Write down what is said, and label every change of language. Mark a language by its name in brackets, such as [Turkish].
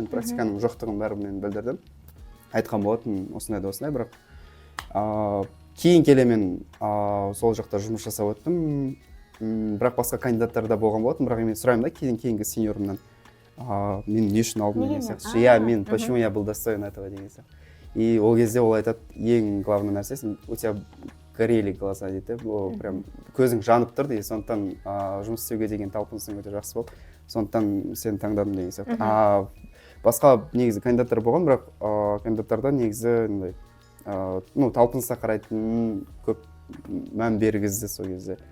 [Kazakh] Енді практиканың жоқтығын бәрін мен білдірдім. Айтқан болатын осындай да осындай, бірақ кейін келе мен сол жақта жұмыс жасап өттім. Бірақ басқа кандидаттар да болған болатын, бірақ мен сұраймын да кейінгі сеньорымнан, мен не үшін алдым деген сияқты. Я, мен, [Russian] почему я был достоин этого [Kazakh] деген сияқты. И ол кезде ол айтады, ең главный нәрсе, [Russian] у тебя горели глаза [Kazakh] дейді, ол прям көзің жанып тұр дейді, сондықтан жұмыс істеуге деген талпынысың өте жақсы болды, сондықтан сені таңдадым деген сияқты. Басқа негізі кандидаттар болған, бірақ кандидаттарда негізі талпынысқа қарайтын көп мән бергізді сол кезде.